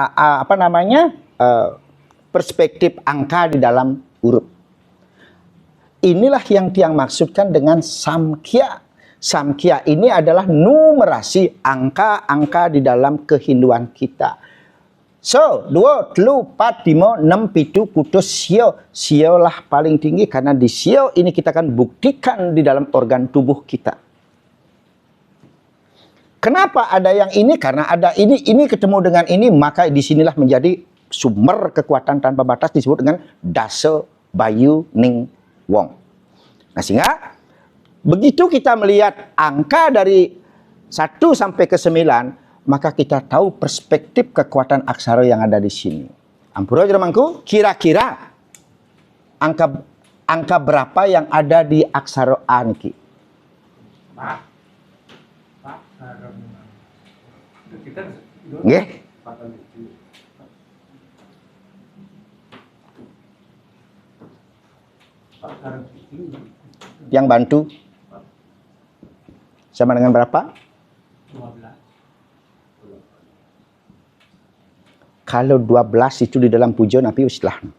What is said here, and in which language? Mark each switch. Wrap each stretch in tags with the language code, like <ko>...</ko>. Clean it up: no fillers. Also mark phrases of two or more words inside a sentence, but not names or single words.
<id>perspektif angka di dalam huruf. Inilah yang Tiang maksudkan dengan samkhya. Samkhya ini adalah numerasi angka-angka di dalam kehinduan kita. So, 2, 3, 4, 5, 6, 7,</id> <ban>kutus sio.</ban> <id>Sio lah paling tinggi karena di sio ini kita akan buktikan di dalam organ tubuh kita. Kenapa ada yang ini? Karena ada ini ketemu dengan ini, maka disinilah menjadi sumber kekuatan tanpa batas disebut dengan Dasa Bayu Ning Wong. Nah, sehingga begitu kita melihat angka dari 1 sampai ke 9, maka kita tahu perspektif kekuatan aksara yang ada di sini.</id> <ban>Ampura jeremangku,</ban> <id>kira-kira angka berapa yang ada di aksara A niki? Nggih. Yang bantu sama dengan berapa? 12. Kalau 12 itu di dalam pujian api istilah.</id>